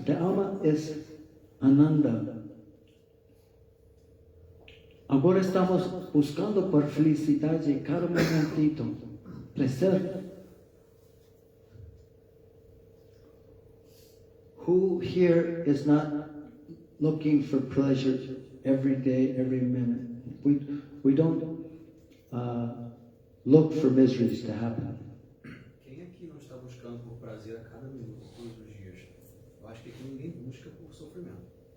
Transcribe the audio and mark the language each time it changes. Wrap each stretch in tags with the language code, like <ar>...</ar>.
<es>La alma es Ananda. Ahora estamos buscando por felicidad cada momentito, placer.</es> <en>Who here is not looking for pleasure every day, every minute? We don't look for miseries to happen.</en> <pt>Quem aqui não está buscando por prazer a cada minuto, todos os dias? Eu acho que aqui ninguém busca por sofrimento.</pt>